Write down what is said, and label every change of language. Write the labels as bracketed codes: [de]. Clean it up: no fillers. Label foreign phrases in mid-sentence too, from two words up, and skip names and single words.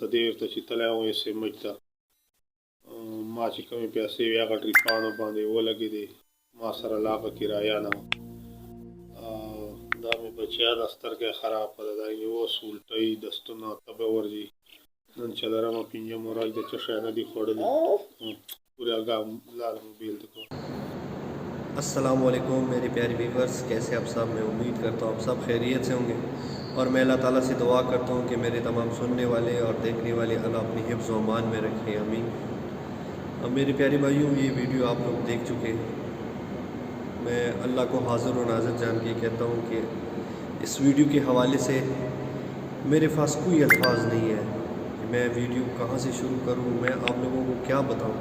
[ps] دې ورته چې تلی وم ایس ایم ایچ ته، ما چې کومې پیسې وې هغه ټریپانو باندې ولګېدې، ما سره لا هغه کرایه نه وه. دا مې بچیا ده سترګه یې خرابه ده، دا یې اوس الټۍ دستونه تبه ورځي. نن 4 ورځ د څه شی نه دي خوړلي، پورې هغه لاله موبیل ته کوم. [ur] السلام علیکم میری پیاری ویورز، کیسے آپ سب؟ میں امید کرتا ہوں آپ سب خیریت سے ہوں گے، اور میں اللہ تعالیٰ سے دعا کرتا ہوں کہ میرے تمام سننے والے اور دیکھنے والے اللہ اپنی حفظ و امان میں رکھیں، آمین. اب میرے پیارے بھائیوں، یہ ویڈیو آپ لوگ دیکھ چکے ہیں. میں اللہ کو حاضر و ناظر جان کے کہتا ہوں کہ اس ویڈیو کے حوالے سے میرے پاس کوئی الفاظ نہیں ہے کہ میں ویڈیو کہاں سے شروع کروں، میں آپ لوگوں کو کیا بتاؤں.